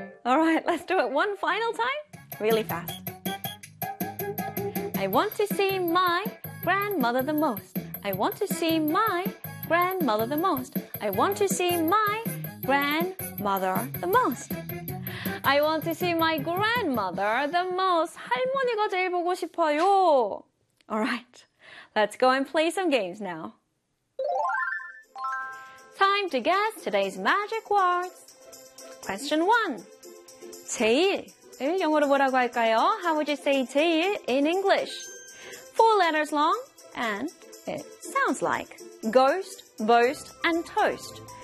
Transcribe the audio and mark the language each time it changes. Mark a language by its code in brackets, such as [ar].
[en] All right, let's do it one final time. Really fast. I want to see my grandmother the most. I want to see my grandmother the most. I want to see my grandmother the most. I want to see my grandmother the most. [ko] 할머니가 제일 보고 싶어요. [en] All right, let's go and play some games now. Time to guess today's magic words. Question 1. 제일. [ko] 영어로 뭐라고 할까요? [en] How would you say 제일 in English? Four letters long and it sounds like ghost, boast, and toast.